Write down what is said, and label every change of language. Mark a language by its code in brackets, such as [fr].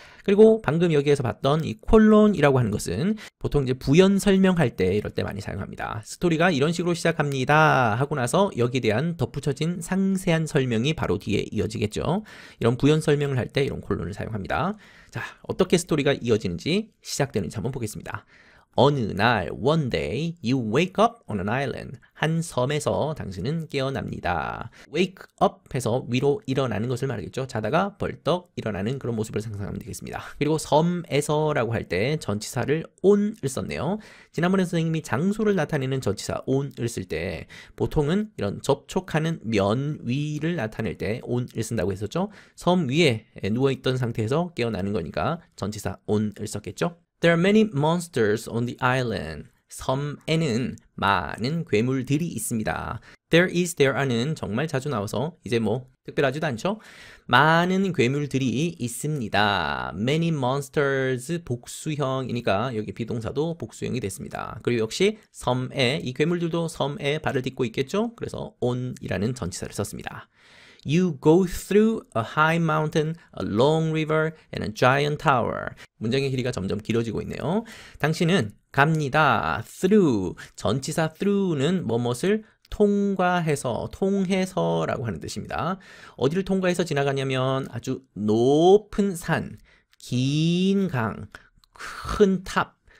[ko] 그리고 방금 여기에서 봤던 이 콜론이라고 하는 것은 보통 이제 부연 설명할 때 이럴 때 많이 사용합니다. 스토리가 이런 식으로 시작합니다 하고 나서 여기에 대한 덧붙여진 상세한 설명이 바로 뒤에 이어지겠죠. 이런 부연 설명을 할 때 이런 콜론을 사용합니다. 자, 어떻게 스토리가 이어지는지 시작되는지 한번 보겠습니다. 어느 날, [en] one day, you wake up on an island. [ko] 한 섬에서 당신은 깨어납니다. [en] wake up [ko] 해서 위로 일어나는 것을 말하겠죠. 자다가 벌떡 일어나는 그런 모습을 상상하면 되겠습니다. 그리고 섬에서라고 할 때 전치사를 on을 썼네요. 지난번에 선생님이 장소를 나타내는 전치사 on을 쓸 때 보통은 이런 접촉하는 면 위를 나타낼 때 on을 쓴다고 했었죠. 섬 위에 누워있던 상태에서 깨어나는 거니까 전치사 on을 썼겠죠. [en] There are many monsters on the island. [ko] 섬에는 많은 괴물들이 있습니다. [en] There is, there are [ko] 는 정말 자주 나와서 이제 뭐 특별하지도 않죠? 많은 괴물들이 있습니다. [en] Many monsters [ko] 복수형이니까 여기 비동사도 복수형이 됐습니다. 그리고 역시 섬에, 이 괴물들도 섬에 발을 딛고 있겠죠? 그래서 on이라는 전치사를 썼습니다. [en] You go through a high mountain, a long river, and a giant tower. [ko] 문장의 길이가 점점 길어지고 있네요. 당신은 갑니다. through. 전치사 through는 뭐뭇을 통과해서, 통해서라고 하는 뜻입니다. 어디를 통과해서 지나가냐면 아주 높은 산, 긴 강, 큰 탑.